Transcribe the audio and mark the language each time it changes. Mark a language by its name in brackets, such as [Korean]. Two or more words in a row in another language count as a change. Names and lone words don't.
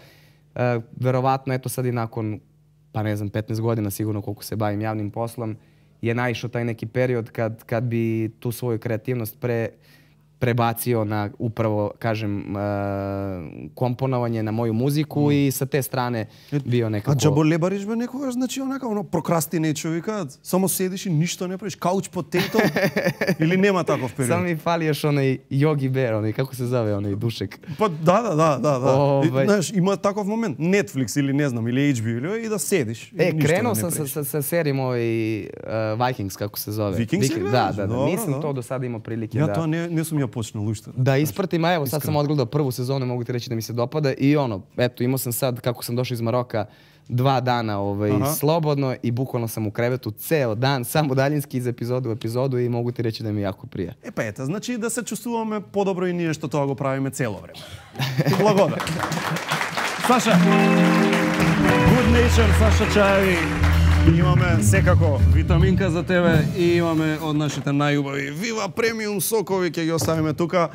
[Serbian] Verovatno, eto sad i nakon, pa ne znam, 15 godina sigurno koliko se bavim javnim poslom, je naišao taj neki period kad bi tu svoju kreativnost prebacio na upravo, kažem, komponovanje na moju muziku i sa te strane bio nekako... [Macedonian] А джаболебариш бе некогаш, значи онака, прокрастинејчо викаат, само седиш и ништо не правиш, [English] couch potato, [Macedonian] или нема таков период? [Serbian] Само ми фали još onaj Yogi Bear, onaj, kako se zove, onaj Dušek. [Macedonian] Pa да. Знаеш, има таков момент, Netflix или не знам, или HBO, и да седиш. [Serbian] Krenuo sam sa serijom Vikings, kako se zove. Vikings? Da. Nisam to do sada imao prilike da... [Macedonian] Ja to ne sam ja počneo ušte. [Serbian] Da ispratim, a evo sad sam odgledao prvu sezonu, mogu ti reći da mi se dopada i eto, imao sam sad, kako sam došao iz Maroka, 2 dana slobodno i bukvalno sam u krevetu ceo dan, samo daljinski iz епизода u epizodu i mogu ti reći da mi jako prija. [Macedonian] Па ето, значи да се чувствуваме подобро и ние што тоа го правиме цело време. Благодарам. Саша, Good Nature, Саша Чаеви. Имаме секако витаминка за тебе и имаме од нашите најубави Viva Premium сокови, ќе ги оставиме тука.